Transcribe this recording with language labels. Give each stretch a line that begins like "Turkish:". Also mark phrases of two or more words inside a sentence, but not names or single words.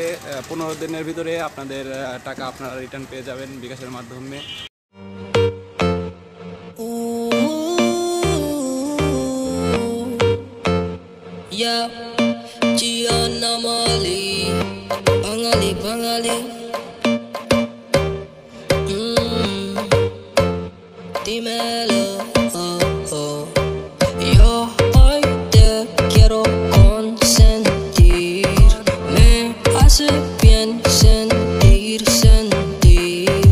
Bangla: 15 দিনের ভিতরে আপনাদের টাকা আপনারা রিটার্ন পেয়ে যাবেন বিকাশের মাধ্যমে।
English: Yeah, Gianna Mali, Bangali, Bangali.
Spanish: Dímelo, oh, oh. Yo hoy te quiero consentir. Me hace bien sentir, sentir.